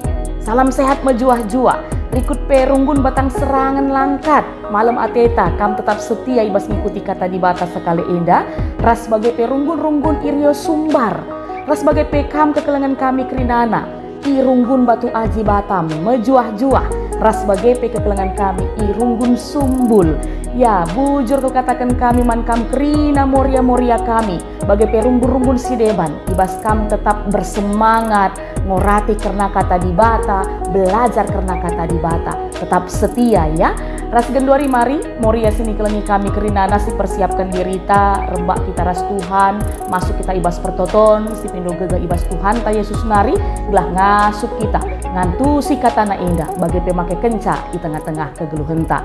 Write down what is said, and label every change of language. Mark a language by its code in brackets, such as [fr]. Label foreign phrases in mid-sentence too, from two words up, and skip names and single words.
[btx] Salam sehat mejuah-juah, rikut perunggun batang serangan langkat, malam ateta, kam tetap setia ibas ngikuti kata di batas sekali indah, ras sebagai perunggun-runggun irio sumbar, ras sebagai pekam kekelengan kami krinana, irunggun batu aji batam, mejuah-juah, ras sebagai kekelengan kami irunggun sumbul. Ya, bujur tuh katakan kami man kam krina Moria kami, bagai perunggun-runggun sideban, ibas kam tetap bersemangat, ngorati karena kata di bata, belajar karena kata di bata, [id] tetap setia [btx] ya. Ras genduari mari, Moria sini kelengi kami kerinana si persiapkan dirita, rembak kita ras Tuhan, masuk kita ibas pertoton, si pindo gega ibas Tuhan ta Yesus nari, gelah ngasup kita, ngantu si katana indah, bagai pemake kenca [id] di tengah-tengah [btx] kegeluhenta.